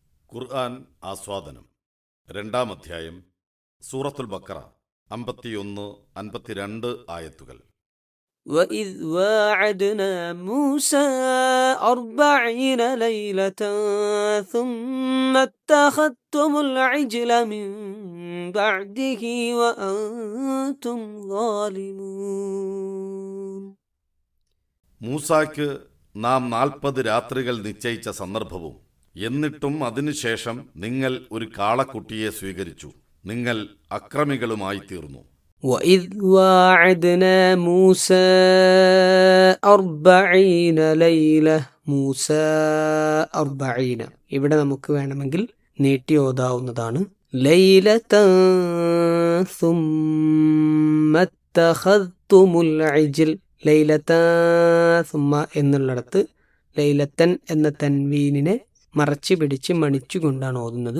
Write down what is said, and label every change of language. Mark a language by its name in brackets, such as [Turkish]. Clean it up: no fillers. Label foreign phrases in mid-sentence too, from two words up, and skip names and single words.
[Malayalam] ഖുർആൻ ആസ്വാദനം 2-ാം അധ്യായം സൂറത്തുൽ ബഖറ 51-52 ആയത്തുകൾ. [Arabic] وَإِذْ وَاعَدْنَا مُوسَى 40 لَيْلَةً ثُمَّ اتَّخَذْتُمُ الْعِجْلَ مِنْ بَعْدِهِ وَأَنْتُمْ ظَالِمُونَ. [Malayalam] മൂസായ്ക്ക് നാം 40 രാത്രികൾ നിശ്ചയിച്ച സന്ദർഭവും എന്നിട്ടും അതിനുശേഷം നിങ്ങൾ ഒരു കാളക്കുട്ടിയെ സ്വീകരിച്ചു. നിങ്ങൾ അക്രമികളുമായി തീർന്നു. [Arabic] وَإِذْ وَاعَدْنَا مُوسَى 40 لَيْلَةً മൂസ 40. [Malayalam] ഇവിടെ നമുക്ക് വേണമെങ്കിൽ നീട്ടി ഓതാവുന്നതാണ്. [Arabic] ليلة ثم اتخذتم العجل. ليلة ثم [Malayalam] എന്നുള്ളിടത്ത് ലൈലത്തൻ എന്ന തൻവീനിനെ മറച്ചു പിടിച്ച് മണിച്ചുകൊണ്ടാണ് ഓതുന്നത്.